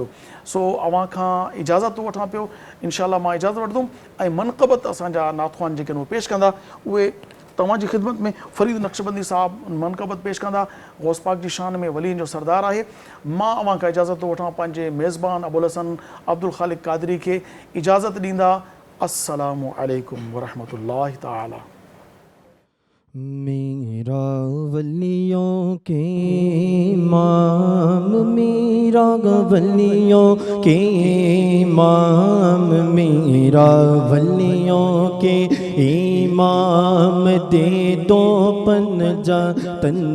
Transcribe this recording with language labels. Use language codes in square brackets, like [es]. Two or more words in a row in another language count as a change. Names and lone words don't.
[sd] सो अव्हां खां इजाज़त थो वठां पियो, इनशाअल्लाह मां इजाज़त वठंदुमि, ऐं मनक़बत असांजा नातख़ुआन जेके आहिनि उहे पेश कंदा, उहे तव्हांजी ख़िदमत में फ़रीद नक्शबंदी साहब मनक़बत पेश कंदा, गौस पाक जी शान में वलियुनि जो सरदार आहे। मां अव्हां खां इजाज़त थो वठां, पंहिंजे मेज़बान अबुल हसन अब्दुल ख़ालिक क़ादरी खे इजाज़त ॾींदा। [ar] السلام عليكم ورحمة الله تعالى. [ur] میرا ولیوں کے امام، میرا ولیوں کے امام، میرا ولیوں کے امام، دے دو پنجا تن